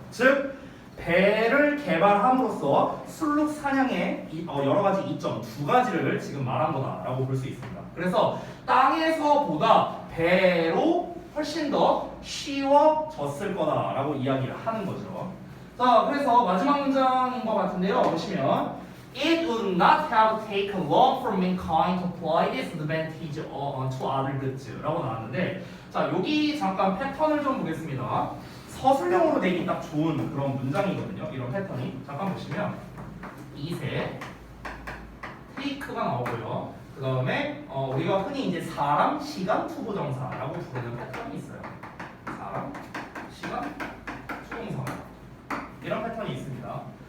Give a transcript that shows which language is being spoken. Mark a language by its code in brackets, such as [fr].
[ko] 즉 배를 개발함으로써 술록 사냥의 여러 가지 이점 두 가지를 지금 말한 거다라고 볼 수 있습니다. 그래서 땅에서보다 배로 훨씬 더 쉬워졌을 거다라고 이야기를 하는 거죠. 자, 그래서 마지막 문장인 것 같은데요. 보시면 [en] It would not have taken long for mankind to apply this advantage to other goods [ko] 라고 나왔는데, 자, 여기 잠깐 패턴을 좀 보겠습니다. 서술형으로 내기 딱 좋은 그런 문장이거든요. 이런 패턴이. 잠깐 보시면 이세 take가 나오고요. 그 다음에 우리가 흔히 이제 사람, 시간, 투부정사라고 부르는 패턴이 있어요. 사람, 시간, 투부정사 이런 패턴이 있습니다.